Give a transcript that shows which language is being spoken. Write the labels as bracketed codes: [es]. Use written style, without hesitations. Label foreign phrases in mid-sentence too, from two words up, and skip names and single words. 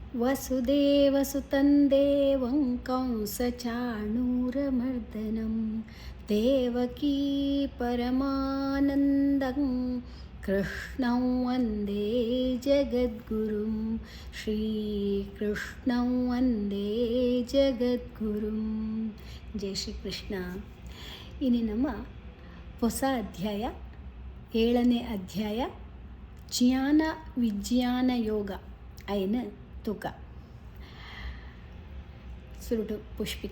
[sa] वसुदेवसुतं देवं कंसचाणूरमर्दनं देवकी परमानन्दं कृष्णं वन्दे जगद्गुरुं श्रीकृष्णं वन्दे जगद्गुरुं. [hi] जय श्री कृष्ण. [kn] ಇನ್ನು ನಮ್ಮ ಹೊಸ ಅಧ್ಯಾಯ 7ನೇ ಅಧ್ಯಾಯ ಜ್ಞಾನ ವಿಜ್ಞಾನ ಯೋಗ ಐನ ತುಕ ಸುರುಟು ಪುಷ್ಪಿಕ.